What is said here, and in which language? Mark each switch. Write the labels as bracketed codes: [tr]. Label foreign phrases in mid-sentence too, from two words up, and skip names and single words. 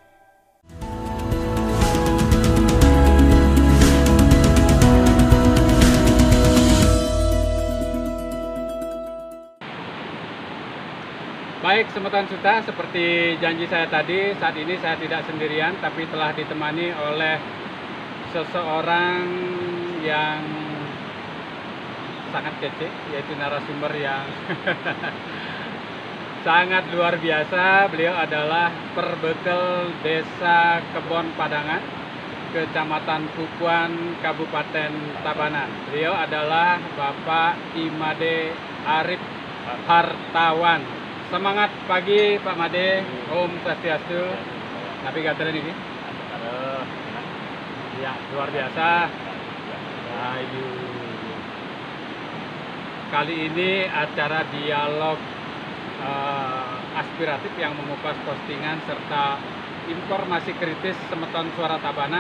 [id] Baik, Semeton Suta, seperti janji saya tadi, saat ini saya tidak sendirian, tapi telah ditemani oleh seseorang yang sangat kece, yaitu narasumber yang sangat luar biasa. Beliau adalah Perbekel Desa Kebon Padangan, Kecamatan Pupuan, Kabupaten Tabanan. Beliau adalah Bapak Imade Arif Hartawan. Semangat pagi Pak Made, [ban] Om Swastiastu, [id] Nabi Gantren ini. Ya, luar biasa. Ayo. Kali ini acara dialog aspiratif yang mengupas postingan serta informasi kritis Semeton Suara Tabanan.